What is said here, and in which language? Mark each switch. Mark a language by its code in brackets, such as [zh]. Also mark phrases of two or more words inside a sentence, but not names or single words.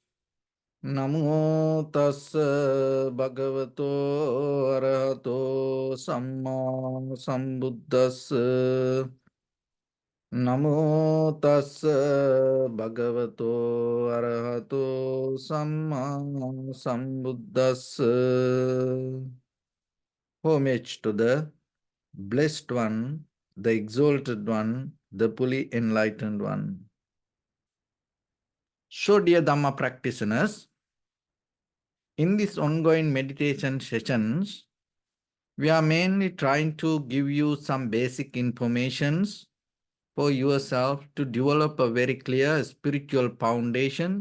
[pi] Namo tassa bhagavato arahato samma sambuddhassa. Namo tassa bhagavato arahato samma sambuddhassa. [en] Homage to the Blessed One, the Exalted One, the fully Enlightened One. So, dear Dhamma practitioners, in these ongoing meditation sessions, we are mainly trying to give you some basic informations for yourself to develop a very clear spiritual foundation.